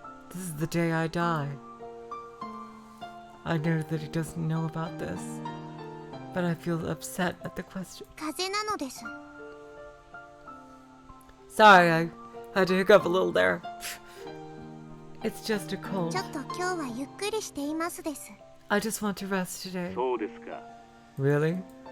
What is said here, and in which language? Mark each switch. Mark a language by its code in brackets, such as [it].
[en] This is the day I die. I know that he doesn't know about this, but I feel upset at the question. [ja] 風邪なのです。 [en] Sorry, I had to hiccup a little there. It's just a cold. [ja] ちょっと今日はゆっくりしていますです。 [en] I just want to rest today. Really?